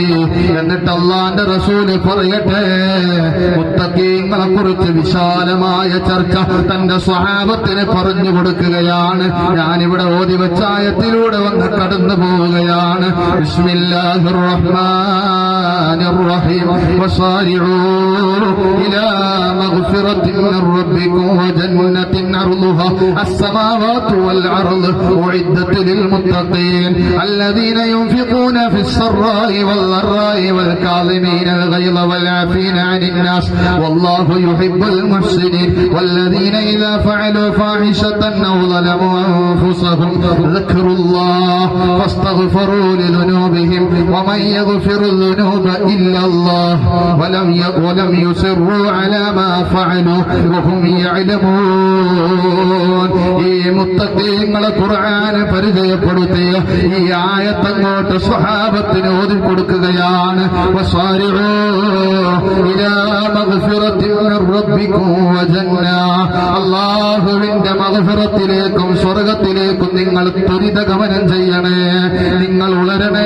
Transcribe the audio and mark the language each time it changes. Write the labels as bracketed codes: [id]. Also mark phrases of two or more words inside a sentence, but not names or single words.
[ml] എന്നിട്ട് അല്ലാഹുവിന്റെ റസൂൽ പറയട്ടെ, മുത്തഖീങ്ങളെ കുറിച്ച് വിശാലമായ ചർച്ച തന്റെ സ്വഹാബത്തിന് പറഞ്ഞു കൊടുക്കുകയാണ്. ഞാനിവിടെ ഓതി വെച്ച ആയത്തിലൂടെ വന്ന് കടന്നു പോവുകയാണ്. [ar] بسم الله الرحمن الرحيم. وسارعوا إلى مغفرة من ربكم وجنة عرضها السماوات والأرض أعدت للمتقين الذين ينفقون في السراء والضراء والكاظمين الغيظ والعافين عن الناس والله يحب المحسنين والذين إذا فعلوا فاحشة أو ظلموا أنفسهم ذكروا الله فاستغفروا لذنوبهم ومن يغفر الذنوب إلا الله ولم يصروا على ما فعلوا وهم يعلمون. [ml] ഈ മുത്തഖീങ്ങളെ ഖുർആന് പരിചയപ്പെടുത്തിയ ഈ ആയത്തങ്ങോട്ട് സ്വഹാബത്തിന് ഓതി കൊടുക്കുകയാണ്. [ar] وسارعوا إلى مغفرة من ربكم وجنة. [ml] അല്ലാഹുവിന്റെ മഗ്ഫിറത്തിലേക്കും സ്വർഗ്ഗത്തിലേക്കും നിങ്ങൾ ത്വരിതഗമനം ചെയ്യണേ, നിങ്ങൾ ഉളരണേ.